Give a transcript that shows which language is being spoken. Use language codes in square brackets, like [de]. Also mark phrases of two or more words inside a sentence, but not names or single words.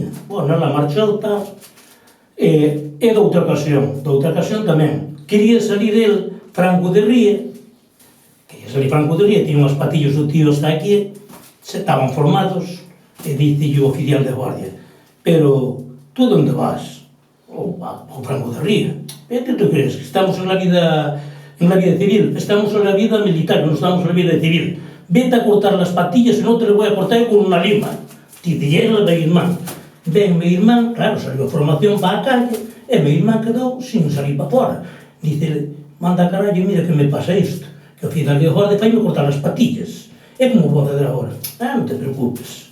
[gl] Bueno, ela marchou, tal. E doutra ocasión tamén. [es] Quería salir el, Franco de Ría, [gl] que ia salir Franco de Ría, tiña unhas patillas do tío hasta aquí, se estaban formados, e dice o oficial de guardia, pero tú onde vas? Ao Franco de Ría. E que tú crees? [es] Que estamos en la vida civil, estamos en la vida militar, non estamos en la vida civil. Vete a cortar las patillas e non te le voy a cortar con unha lima. [gl] Dicelle a meu irmán. Ben, meu irmán, claro, saliu a formación para a calle, e meu irmán quedou sin salir para fora. Dice, manda a carallo, mira que me pasa isto, que o oficial de guardia faime cortar as patillas. E como vou fazer agora? Non te preocupes.